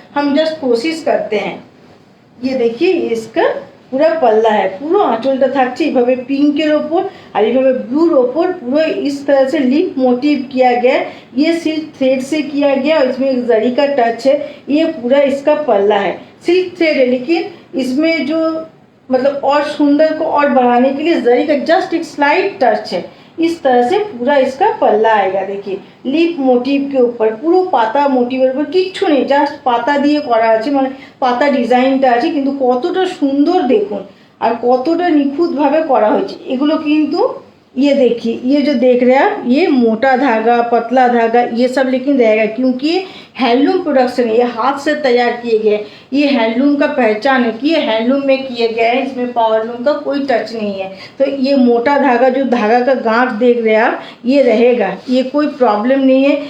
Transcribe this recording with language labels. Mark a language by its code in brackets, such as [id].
[hi] हम जस्ट कोशिश करते हैं। ये देखिए, इसका [bn] পুরো পাল্লা [hi] है, পুরো आंचलটা [bn] থাকছে এইভাবে পিঙ্কের ওপর আর এইভাবে ব্লুর ওপর [hi] पूरा इस तरह से लीफ मोटिव किया गया है। ये सिल्क थ्रेड से किया गया और इसमें एक जरी का टच है। ये पूरा इसका पल्ला है, सिल्क थ्रेड है, लेकिन इसमें जो मतलब और सुंदर को और बढ़ाने के लिए जरी का जस्ट एक स्लाइट टच है। इस तरह से पूरा इसका पल्ला आएगा। देखिए लीफ मोटिव के ऊपर [bn] পুরো পাতা মোটিভের উপর কিচ্ছু নেই, জাস্ট পাতা দিয়ে করা আছে, মানে পাতা ডিজাইনটা আছে, কিন্তু কতটা সুন্দর দেখুন আর কতটা নিখুঁতভাবে করা হয়েছে। এগুলো কিন্তু [hi] ये देखिए, ये जो देख रहे हैं आप, ये मोटा धागा पतला धागा ये सब लेकिन रहेगा, क्योंकि ये हैंडलूम प्रोडक्शन है, ये हाथ से तैयार किए गए। ये हैंडलूम का पहचान है कि ये हैंडलूम में किए गए हैं, इसमें पावरलूम का कोई टच नहीं है। तो ये मोटा धागा, जो धागा का गांठ देख रहे हैं आप, ये रहेगा, ये कोई प्रॉब्लम नहीं है।